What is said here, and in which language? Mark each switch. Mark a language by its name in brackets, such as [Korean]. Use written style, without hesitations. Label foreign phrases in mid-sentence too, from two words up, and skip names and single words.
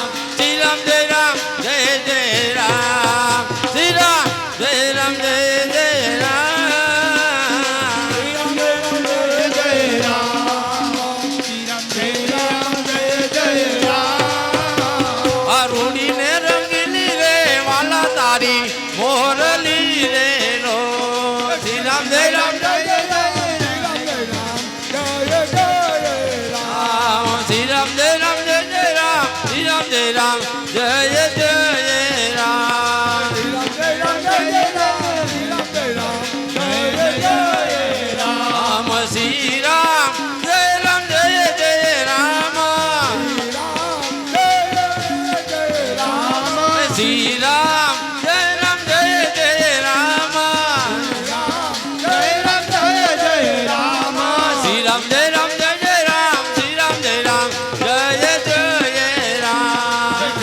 [Hindi] श्री राम जय राम जय जय राम श्री राम जय राम जय जय राम श्री राम जय राम जय जय राम श्री राम जय राम जय जय राम [Gujarati] અરુણી ને રંગીલી રે વાલા તારી મોરલી રે નો [Hindi] श्री राम जय राम जय जय जय राम जय राम जय जय राम श्री राम जय राम जय जय राम श्री राम जय राम जय जय राम श्री राम जय राम जय जय राम श्री राम जय राम जय जय राम राम श्री राम जय राम जय जय राम श्री राम जय राम जय जय राम श्री राम जय राम जय जय राम श्री राम जय राम जय जय राम